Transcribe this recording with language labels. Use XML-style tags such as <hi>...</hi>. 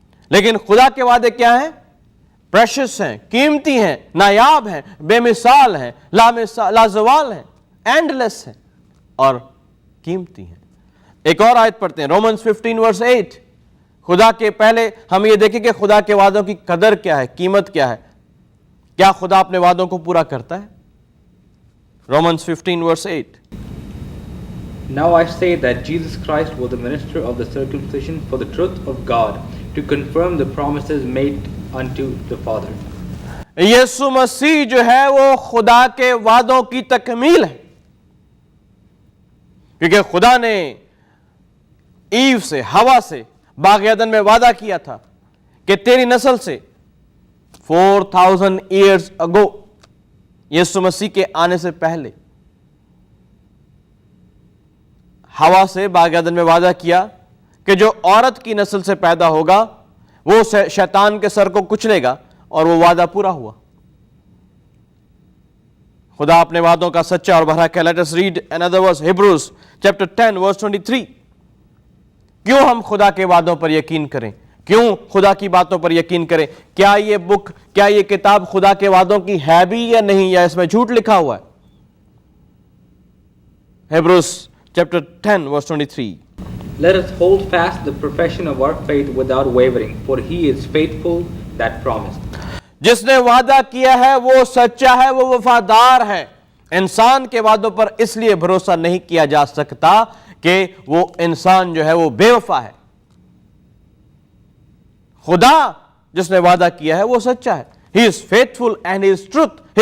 <ur>لیکن خدا کے وعدے کیا ہیں؟ پریشس ہیں، قیمتی ہیں، نایاب ہیں، بے مثال ہیں، لازوال ہیں، اینڈ لیس ہیں اور قیمتی ہیں۔ ایک اور آیت پڑھتے ہیں، رومنز 15 ورس 8۔ خدا کے پہلے ہم یہ دیکھیں کہ خدا کے وعدوں کی قدر کیا ہے، قیمت کیا ہے، کیا خدا اپنے وعدوں کو پورا کرتا ہے؟ Romans 15 verse 8۔</ur> <en>Now I say that Jesus Christ was the minister of the circumcision for the truth of God, to confirm the promises made unto the father.</en> <ur>یسوع مسیح جو ہے وہ خدا کے وعدوں کی تکمیل ہے، کیونکہ خدا نے ایو سے، ہوا سے باغ عدن میں وعدہ کیا تھا کہ تیری نسل سے 4000</ur> <en>years ago,</en> <ur>یسوع مسیح کے آنے سے پہلے ہوا سے باغ عدن میں وعدہ کیا کہ جو عورت کی نسل سے پیدا ہوگا وہ شیطان کے سر کو کچلے گا، اور وہ وعدہ پورا ہوا۔ خدا اپنے وعدوں کا سچا اور بھرا ہے۔</ur> <en>Let us read another verse, Hebrews chapter 10 verse 23۔</en> <ur>کیوں ہم خدا کے وعدوں پر یقین کریں؟ کیوں خدا کی باتوں پر یقین کریں؟ کیا یہ بک، کیا یہ کتاب خدا کے وعدوں کی ہے بھی یا نہیں، یا اس میں جھوٹ لکھا ہوا ہے؟ Hebrews chapter 10 verse 23۔</ur> <en>Let us hold fast the profession of our faith without wavering, for he is faithful that promised.</en> <ur>جس نے وعدہ کیا ہے وہ سچا ہے، وہ وفادار ہے۔ انسان کے وعدوں پر اس لیے بھروسہ نہیں کیا جا سکتا کہ وہ انسان جو ہے وہ بے وفا ہے۔ خدا جس نے وعدہ کیا ہے وہ سچا ہے۔</ur> <en>He is faithful and he is truth.</en>